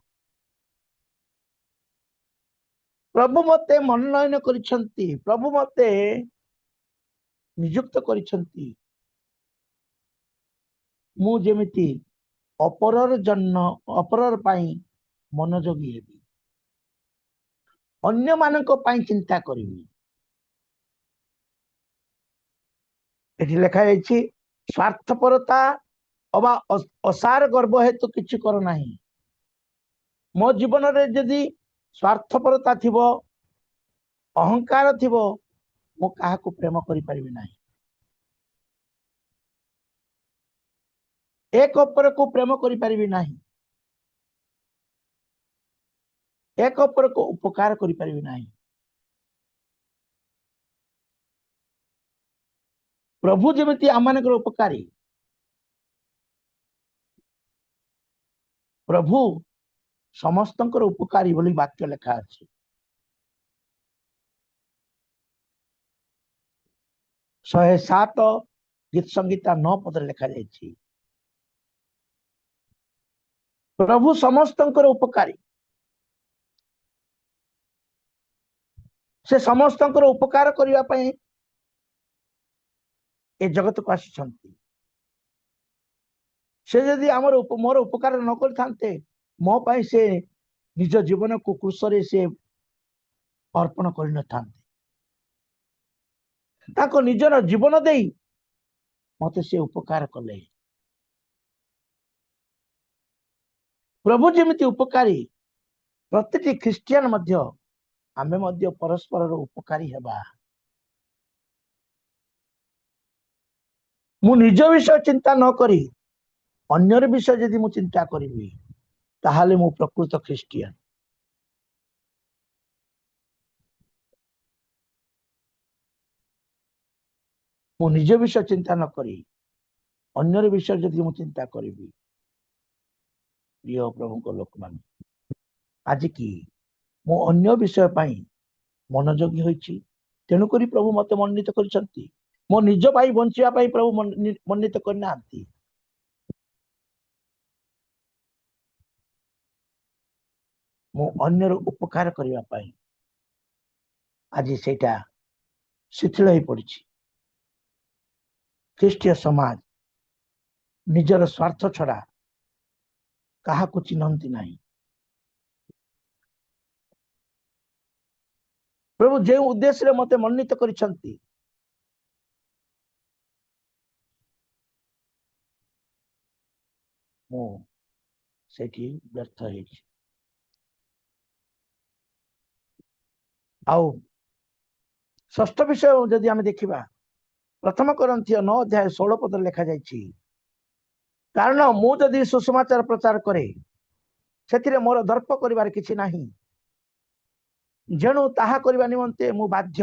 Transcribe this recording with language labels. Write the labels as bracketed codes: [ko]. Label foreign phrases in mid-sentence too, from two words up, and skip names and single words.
[or] ପ୍ରଭୁ ମତେ ମନୋନୟନ କରିଛନ୍ତି, ପ୍ରଭୁ ମତେ ନିଯୁକ୍ତ କରିଛନ୍ତି, ମୁଁ ଯେମିତି ଅପରର ପାଇଁ ମନୋଯୋଗୀ ହେବି, ଅନ୍ୟମାନଙ୍କ ପାଇଁ ଚିନ୍ତା କରିବି। ଏଠି ଲିଖା ଯାଇଛି ସ୍ୱାର୍ଥପରତା ଅବା ଅସାର ଗର୍ବ ହେତୁ କିଛି କର ନାହିଁ। ମୋ ଜୀବନ ରେ ଯଦି ସ୍ୱାର୍ଥପରତା ଥିବ ଅହଙ୍କାର ଥିବ ମୋ କାହାକୁ ପ୍ରେମ କରି ପାରିବି ନାହିଁ। ଏକ ଅପରକୁ ପ୍ରେମ କରି ପାରିବି ନାହିଁ। ଏକ ଅପରକୁ ଉପକାର କରି ପାରିବି ନାହିଁ। ପ୍ରଭୁ ଯେମିତି ଆମମାନଙ୍କର ଉପକାରୀ ପ୍ରଭୁ ସମସ୍ତଙ୍କର ଉପକାରୀ ବୋଲି ବାକ୍ୟ ଲିଖା ଅଛି। 107 ଗୀତ ସଂହିତା 9 ପଦ ଲିଖା ଯାଇଛି ପ୍ରଭୁ ସମସ୍ତଙ୍କର ଉପକାରୀ ସେ ସମସ୍ତଙ୍କର ଉପକାର କରିବା ପାଇଁ ଏ ଜଗତକୁ ଆସିଛନ୍ତି। ସେ ଯଦି ହମର ମୋର ଉପକାର ନ କରିଥାନ୍ତେ ମୋ ପାଇଁ ସେ ନିଜ ଜୀବନକୁ କ୍ରୁଶରେ ସେ ଅର୍ପଣ କରି ନ ଥାନ୍ତେ। ତାକୁ ନିଜର ଜୀବନ ଦେଇ ମତେ ସେ ଉପକାର କଲେ। ପ୍ରଭୁ ଯେମିତି ଉପକାରୀ ପ୍ରତ୍ୟେକ ଖ୍ରୀଷ୍ଟିଆନ ମଧ୍ୟ ଆମେ ମଧ୍ୟ ପରସ୍ପର ଉପକାରୀ ହେବା। ମୁଁ ନିଜ ବିଷୟ ଚିନ୍ତା ନ କରି ଅନ୍ୟର ବିଷୟ ଯଦି ମୁଁ ଚିନ୍ତା କରିବି ତାହାହେଲେ ମୁଁ ପ୍ରକୃତ ଖ୍ରୀଷ୍ଟିଆନ। ମୁଁ ନିଜ ବିଷୟ ଚିନ୍ତା ନ କରି ଅନ୍ୟର ବିଷୟ ଯଦି ମୁଁ ଚିନ୍ତା କରିବି ପ୍ରିୟ ପ୍ରଭୁଙ୍କ ଲୋକମାନେ ଆଜି କି ମୁଁ ଅନ୍ୟ ବିଷୟ ପାଇଁ ମନୋଯୋଗୀ ହୋଇଛି ତେଣୁ କରି ପ୍ରଭୁ ମତେ ମନୋନୀତ କରିଛନ୍ତି। ମୋ ନିଜ ଭାଇ ବଞ୍ଚିବା ପାଇଁ ପ୍ରଭୁ ମନୋନୀତ କରିନାହାନ୍ତି। ମୋ ଅନ୍ୟର ଉପକାର କରିବା ପାଇଁ ଆଜି ସେଇଟା ଶିଥିଳ ହୋଇ ପଡ଼ିଛି। ଖ୍ରୀଷ୍ଟୀୟ ସମାଜ ନିଜର ସ୍ୱାର୍ଥ ଛଡ଼ା କାହାକୁ ଚିହ୍ନନ୍ତି ନାହିଁ। ପ୍ରଭୁ ଯେ ଉଦ୍ଦେଶ୍ୟରେ ମତେ ମନୋନୀତ କରିଛନ୍ତି ମୁଁ ସେଥିରେ ବ୍ୟର୍ଥ ହେଉଛି। ଆଉ ଷଷ୍ଠ ବିଷୟ ଯଦି ଆମେ ଦେଖିବା ପ୍ରଥମ କରିନ୍ଥୀୟ 9 ଅଧ୍ୟାୟ 16 ପଦ ଲିଖା ଯାଇଛି କାରଣ ମୁଁ ଯଦି ସୁସମାଚାର ପ୍ରଚାର କରେ ସେଥିରେ ମୋର ଦର୍ପ କରିବାର କିଛି ନାହିଁ ଯେଣୁ ତାହା କରିବା ନିମନ୍ତେ ମୁଁ ବାଧ୍ୟ।